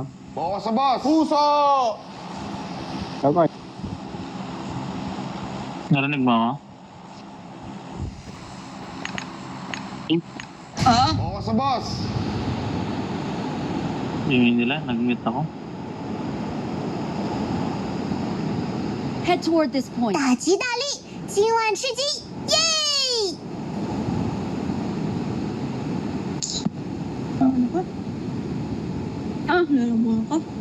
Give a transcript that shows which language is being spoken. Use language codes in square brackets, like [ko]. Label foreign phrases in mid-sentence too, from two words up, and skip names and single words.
[tl] Bawa sa boss. Puso! Ako. Narinig mo ako? Bawa sa boss. Yung nila, nag-mute ako. [en] Head toward this point. [zh] 大吉大利，今晚吃鸡，耶！ [tl] Ano ba? Nalabong ako.